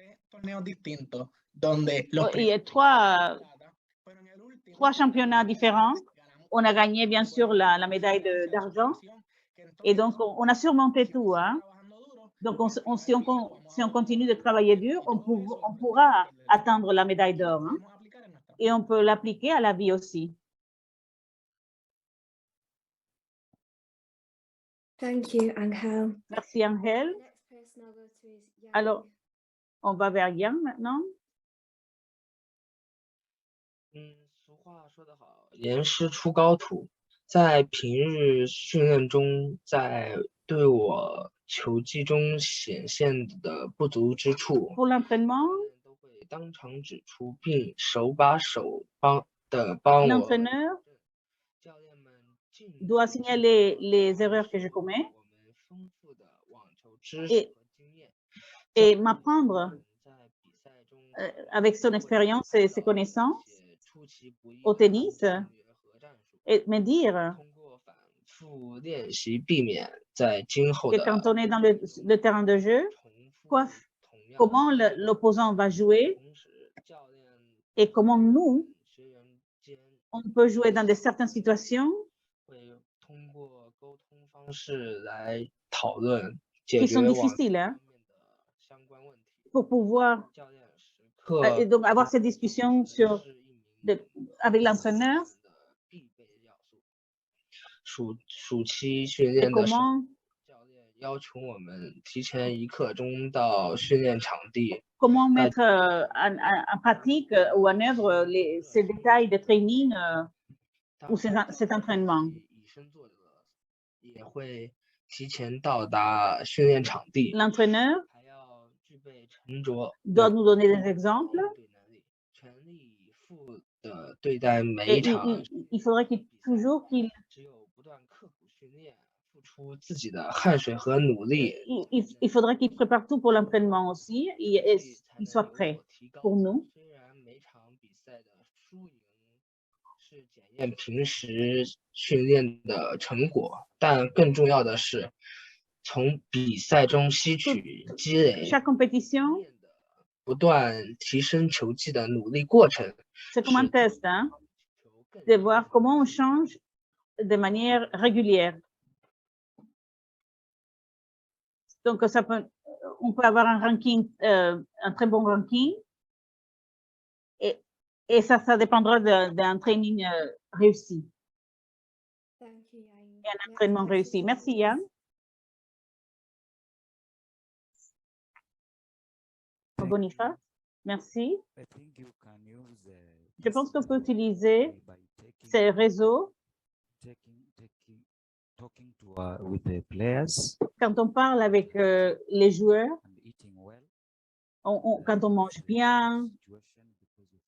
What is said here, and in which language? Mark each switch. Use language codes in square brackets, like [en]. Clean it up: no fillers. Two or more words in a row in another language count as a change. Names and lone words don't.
[fr] Il y a trois championnats différents. On a gagné, bien sûr, la médaille d'argent. Et donc, on a surmonté tout. Hein. Donc, si on continue de travailler dur, on pourra atteindre la médaille d'or. Hein. Et on peut l'appliquer à la vie aussi. [en] Thank you, Ángel. [fr] Merci, Ángel. Alors, on va vers Yang maintenant. [zh] 俗话说得好，严师出高徒。在平日训练中，在对我球技中显现的不足之处， [fr] Pour l'entraînement, [zh] 都会当场指出，并手把手的帮我。 [fr] L'entraîneur [zh] 教练们尽力 [fr] doit signaler les erreurs que je commets [zh] 我们丰富的网球知识 [fr] et, [zh] 和经验， [fr] et m'apprendre [zh] 在比赛中 [fr] avec son expérience et ses connaissances [zh] 一些出其不意 [fr] au [zh] 的 [fr] tennis [zh] 策略和战术， [fr] et me dire [zh] 通过反复练习避免在今后 [fr] que [zh] 的 [fr] quand on est dans le terrain de jeu, [zh] 重复 [fr] quoi, [zh] 同样的 [fr] comment l'opposant va jouer [zh] 同时教练 [fr] et comment nous, [zh] 学员间 [fr] on peut jouer dans certaines situations [zh] 会通过沟通方式来讨论解 [fr] qui [zh] 决 [fr] sont [zh] 网球 [fr] difficiles [zh] 方 [fr] hein, [zh] 面的相关问题。 [fr] pour pouvoir [zh] 教练时刻 [fr] et donc avoir cette discussion sur [zh] 是一名 [fr] avec l'entraîneur [zh] 的必备要素。暑期训 [fr] et [zh] 练的时候， [fr] comment [zh] 教练要求我们提前1刻钟到训练场地， [fr] mettre en pratique ou en œuvre ces détails de training ou cet entraînement. [zh] 以身作则，也会提前到达训练场地， [fr] L'entraîneur [zh] 还要具备沉着 [fr] doit nous donner des exemples [zh] 应对能力，全力以赴的对待每 [fr] et [zh] 一场。 [fr] il faudrait toujours qu'il [zh] 只有不断刻苦训练，付出自己的汗水和努力， [fr] il faudrait qu'il prépare tout pour l'entraînement aussi et qu'il soit prêt pour nous. [zh] 虽然每场比赛的输赢是检验平时训练的成果，但更重要的是从比赛中吸取积累 [fr] Chaque compétition, [zh] 不断提升球技的努力过程， [fr] c'est comme un test, hein, de voir comment on change de manière régulière. Donc, on peut avoir un ranking, un très bon ranking, et ça dépendra d'un training réussi [en] Thank you, Yang. [fr] et un entraînement réussi. Merci, Yann. Boniface, merci. [en] I think you can use, [fr] Je pense qu'on peut utiliser [en] by [fr] ces réseaux [en] talking to with the players [fr] quand on parle avec les joueurs, [en] and eating well. [fr] quand on mange bien, [en] Situation because you